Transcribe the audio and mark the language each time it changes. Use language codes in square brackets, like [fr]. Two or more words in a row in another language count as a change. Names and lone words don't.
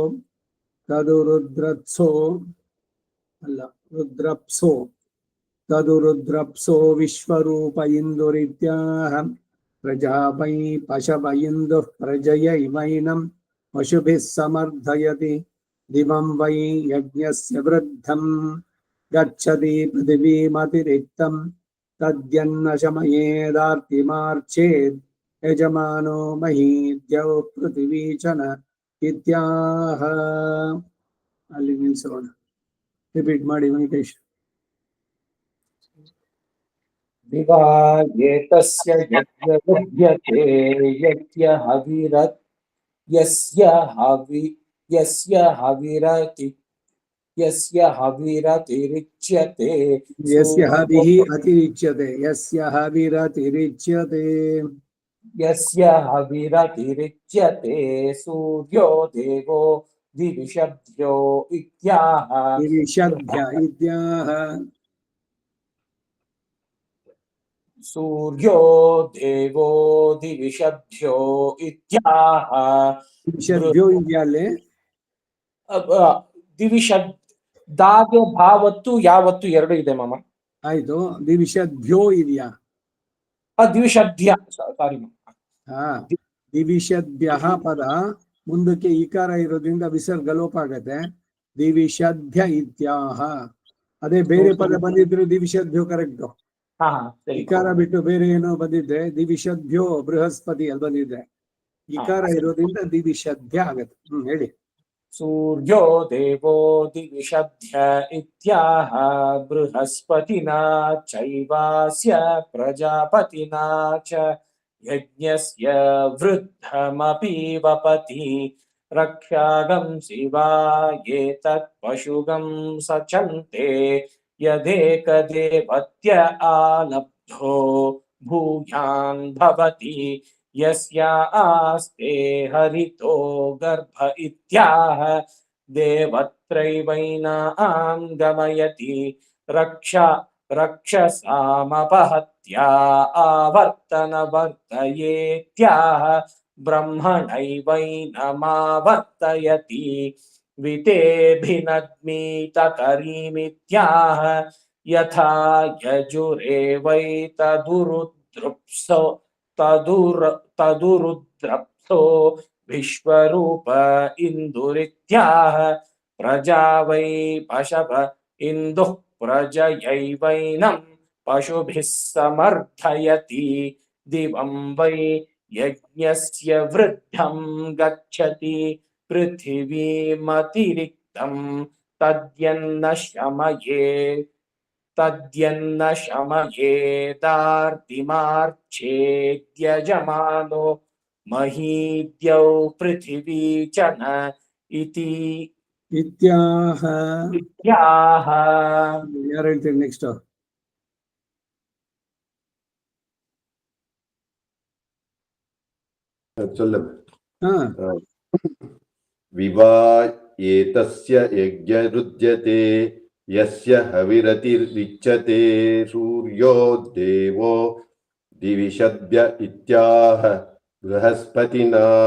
[sa] तदुरुद्रप्सो विश्वरूप इन्दुरित्याह प्रजापै पशव इन्दुः प्रजयैवैनं पशुभिः समर्धयति दिवं वै यज्ञस्य वृद्धं गच्छति पृथिवीमतिरिक्तं तद्यन्नशमयेदार्तिमार्चेत् यजमानो महीद्यौ पृथिवी च न इत्याह. [kn] ಅಲ್ಲಿ ನಿಲ್ಲಿಸೋಣ. ರಿಪೀಟ್ ಮಾಡಿ ವೆಂಕಟೇಶ್. [sa] ವಿವಾ ಏತಸ್ಯ ಯಜ್ಞರುಧ್ಯತೆ ಯಸ್ಯ ಹವಿರತಿರಿಚ್ಯತೆ ಯಸ್ಯ ಹವಿಃ ಅತಿರಿಚ್ಯತೆ ಯಸ್ಯ ಹವಿರತಿರಿಚ್ಯತೆ ಯಸ್ಯ ಹವಿರತಿರಿಚ್ಯತೆ ಸೂರ್ಯೋ ದೇವೋ ದಿವಿಷಭ್ಯೋ ಇತ್ಯಾಹ ದಿವಿಷಭ್ಯ ಇತ್ಯಾಹ ಸೂರ್ಯೋ ದೇವೋ ದಿವಿಷಭ್ಯೋ ಇತ್ಯಾಹ. [kn] ದಿವಿಷಭ್ಯೋ ಇದೆಯಲ್ಲೇ ದಿವಿಷದ್ ದಾಗೆ ಭಾವತ್ತು ಯಾವತ್ತು ಎರಡು ಇದೆ ಮಾಮ. ಆಯ್ತು. ದಿವಿಷಭ್ಯೋ ಇದೆಯಾ? ದಿವಿಷಭ್ಯ ಸಾರಿ ದಿವಿಷಭ್ಯ ಪದ ಮುಂದಕ್ಕೆ ಈಕಾರ ಇರೋದ್ರಿಂದ ವಿಸರ್ಗ ಲೋಪ ಆಗತ್ತೆ. [sa] ದಿವಿಷಭ್ಯ ಇತ್ಯಾಹ. [kn] ಅದೇ ಬೇರೆ ಪದ ಬಂದಿದ್ರು ದಿವಿಷಭ್ಯೋ ಕರೆಕ್ಟ್. ಇಕಾರ ಬಿಟ್ಟು ಬೇರೆ ಏನೋ ಬಂದಿದ್ರೆ [sa] ದಿವಿಷಭ್ಯೋ ಬೃಹಸ್ಪತಿ [kn] ಅಲ್ಲಿ ಬಂದಿದ್ರೆ ಇಕಾರ ಇರೋದ್ರಿಂದ ದಿವಿಷಭ್ಯ ಆಗತ್ತೆ. ಹೇಳಿ. [sa] ಸೂರ್ಯೋ ದೇವೋ ದಿವಿಷಭ್ಯ ಇತ್ಯಾಹ ಬೃಹಸ್ಪತಿನಾ ಚೈವಾಸ್ಯ ಪ್ರಜಾಪತಿನಾ ಚ ಯಜ್ಞಸ್ಯ ವೃದ್ಧಮಪಿ ವಪತಿ ರಕ್ಷಾಗಂ ಶಿವಾ ಏತತ್ ಪಶುಗಂ ಸಚಂತೆ ಯದೇಕದೇವತ್ಯ ಆಲಬ್ಧೋ ಭೂಯಾನ್ ಭವತಿ ಯಸ್ಯ ಆಸ್ತೆ ಹರಿತೋ ಗರ್ಭ ಇತ್ಯಾಹ ದೇವತ್ರೈವೈನಾಂ ಗಮಯತಿ ರಕ್ಷಸಾಮಪಹತ್ಯಾ ಆವರ್ತನವರ್ತಯೇತ್ಯಾಹ ಬ್ರಹ್ಮಣೈವೈನಮಾವರ್ತಯತಿ ವಿತೇಭಿನದ್ಮೀತಕರೀಮಿತ್ಯಾಹ ಯಥಾ ಯಜುರೇವೈತದುರುದ್ರಪ್ಸೋ ತದುರುದ್ರಪ್ಸೋ ವಿಶ್ವರೂಪ ಇಂದುರಿತ್ಯಾಹ ಪ್ರಜಾ ವೈ ಪಶವ ಇಂದುಃ प्रजयैवैनं पशुभिः समर्थयति दिवं वै यज्ञस्य वृद्धं गच्छति पृथिवीमतिरिक्तं तद्यन्न शमयेदार्तिमार्च्छेद्यजमानो महीद्यौ पृथिवी च न इति ಇತ್ಯಾಹ. ಇತ್ಯಾಹ. [kn] ಯಾರು ಹೇಳ್ತೀರಿ ನೆಕ್ಸ್ಟ್? [sa] विवा एतस्य यज्ञरुध्यते यस्य हविरतिरिच्यते सूर्यो देवो दिविषद्य इत्याह बृहस्पतिना